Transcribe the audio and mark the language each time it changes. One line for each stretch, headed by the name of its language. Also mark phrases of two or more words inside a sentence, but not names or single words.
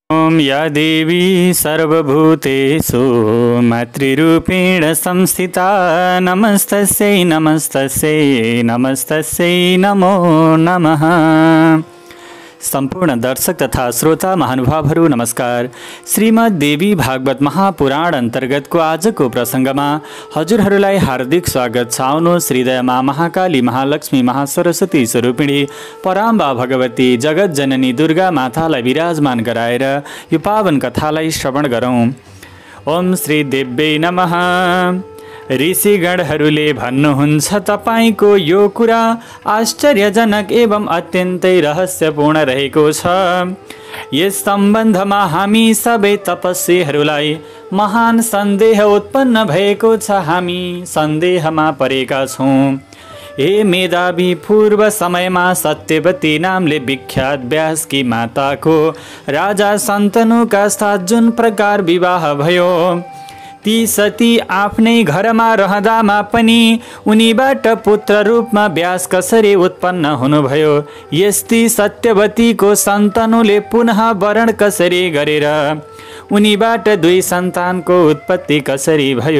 Sanskrit: ॐ या देवी सर्वभूतेषु मातृरूपेण संस्थिता नमस्तस्यै नमस्तस्यै नमस्तस्यै नमो नमः।
Nepali: सम्पूर्ण दर्शक तथा श्रोता महानुभावहरू नमस्कार। श्रीमद् देवी भागवत महापुराण अन्तर्गतको आजको प्रसङ्गमा हजुरहरूलाई हार्दिक स्वागत छ। आउनुहोस् हृदयमा महाकाली महालक्ष्मी महासरस्वती स्वरूपिणी पराम्बा भगवती जगत जननी दुर्गा मातालाई विराजमान गराएर यो पावन कथालाई श्रवण गरौँ।
Sanskrit: ओम श्री देव्यै नमः।
Nepali: ऋषिगणहरूले भन्नुहुन्छ तपाईको यो कुरा आश्चर्यजनक एवं अत्यन्तै रहस्यपूर्ण रहेको छ। यस सम्बन्धमा हामी सबै तपस्वीहरूलाई महान सन्देह उत्पन्न भएको छ। हामी सन्देहमा परेका छौँ। हे मेधावी, पूर्व समयमा सत्यवती नामले विख्यात व्यासकी माताको राजा शन्तनुका साथ जुन प्रकार विवाह भयो, ती सती आफ्नै घरमा रहँदामा पनि उनीबाट पुत्र रूपमा व्यास कसरी उत्पन्न हुनुभयो, यस्ती सत्यवतीको शन्तनुले पुनः वरण कसरी गरेर उनीबाट 2 सन्तानको उत्पत्ति कसरी भयो।